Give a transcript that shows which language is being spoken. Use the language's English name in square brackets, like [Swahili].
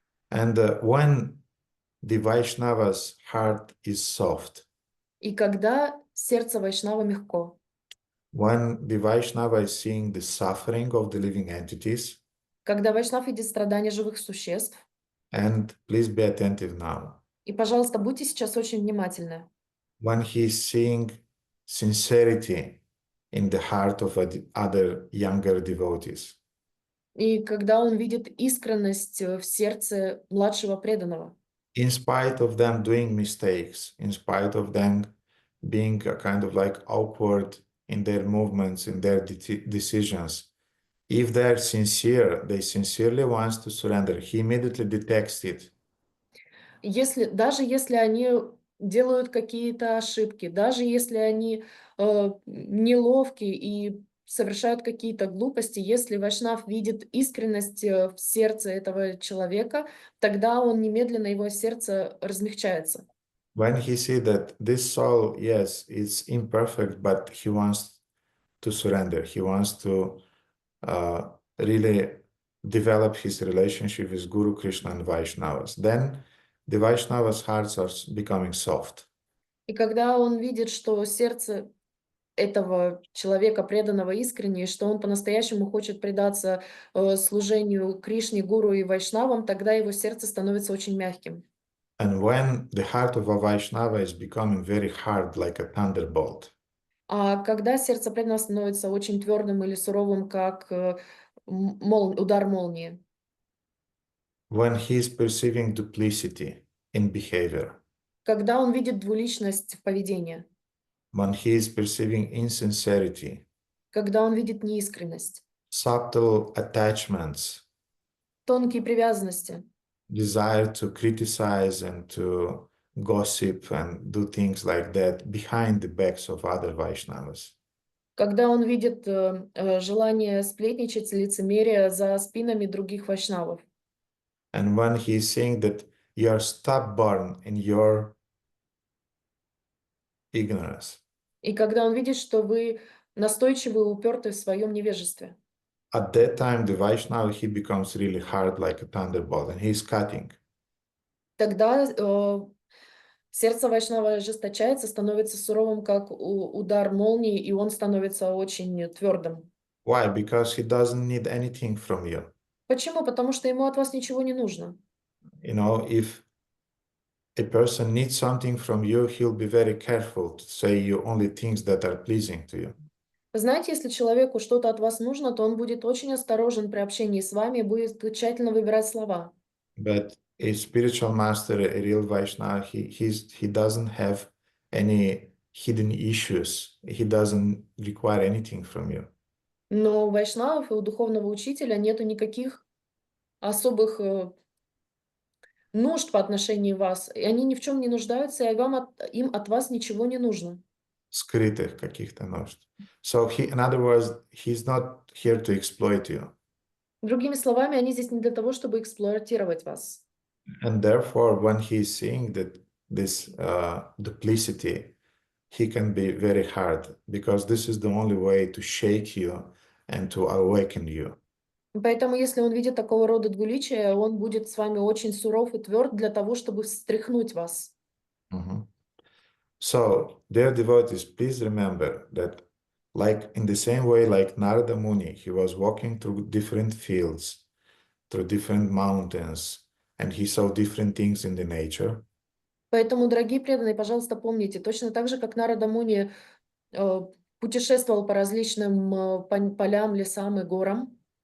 [English] And when the Vaishnava's heart is soft, [Russian] И когда сердце вайшнава мягко, [English] when the Vaishnava is seeing the suffering of the living entities, [Russian] Когда Вайшнав видит страдания живых существ, [English] and please be attentive now, [Russian] и, пожалуйста, будьте сейчас очень внимательны. [English] when he is seeing sincerity in the heart of other younger devotees, [Russian] И когда он видит искренность в сердце младшего преданного, [English] in spite of them doing mistakes, in spite of them being a kind of like awkward in their movements, in their decisions, if they're sincere, they sincerely wants to surrender, he immediately detects it. [Russian] даже если они делают какие-то ошибки, даже если они неловки и совершают какие-то глупости, если Вайшнав видит искренность в сердце этого человека, тогда он немедленно, его сердце размягчается. [English] When he sees that this soul, yes, it's imperfect, but he wants to surrender, he wants to really develop his relationship with Guru, Krishna, and Vaishnavas, then the Vaishnavas' hearts are becoming soft. [Russian] И когда он видит, что сердце этого человека, преданного искренне, что он по-настоящему хочет предаться служению Кришне, Гуру и Вайшнавам, тогда его сердце становится очень мягким. [English] And when the heart of a Vaishnava is becoming very hard, like a thunderbolt, [Russian] А когда сердце преданного становится очень твердым или суровым, как удар молнии, [English] when he is perceiving duplicity in behavior, [Russian] когда он видит двуличность в поведении, [English] when he is perceiving insincerity, [Russian] когда он видит неискренность, [English] subtle attachments, [Russian] тонкие привязанности, [English] desire to criticize and to gossip and do things like that behind the backs of other Vaishnavas. [Russian] когда он видит желание сплетничать, лицемерие за спинами других вайшнавов. [English] And when he is saying that you are stubborn in your ignorance, [Russian] И когда он видит, что вы настойчивы и уперты в своем невежестве, [English] at that time the Vaishnava, he becomes really hard like a thunderbolt and he's cutting. [Russian] тогда сердце вайшнава ожесточается, становится суровым, как удар молнии, и он становится очень твердым. [English] Why? Because he doesn't need anything from you. [Russian] Почему? Потому что ему от вас ничего не нужно. [English] You know, if a person needs something from you, he'll be very careful to say you only things that are pleasing to you. [Russian] Вы знаете, если человеку что-то от вас нужно, то он будет очень осторожен при общении с вами и будет тщательно выбирать слова. [English] But a spiritual master, a real Vaishnava, he doesn't have any hidden issues. He doesn't require anything from you. [Russian] Но у вайшнавов и у духовного учителя нету никаких особых нужд по отношению вас. И они ни в чем не нуждаются, и им от вас ничего не нужно. Скрытых каких-то нужд. [English] So in other words, he's not here to exploit you. [Russian] Другими словами, они здесь не для того, чтобы эксплуатировать вас. [English] And therefore, when he is seeing that this duplicity, he can be very hard because this is the only way to shake you and to awaken you. [Russian] Поэтому, если он видит такого рода двуличие, он будет с вами очень суров и тверд для того, чтобы встряхнуть вас. [English] So, dear devotees, please remember that, like in the same way, like Narada Muni, he was walking through different fields, through different mountains, and he saw different things in the nature. [Russian] Поэтому, дорогие преданные, пожалуйста, помните, точно так же, как Нарада Муни путешествовал по различным полям, лесам и горам.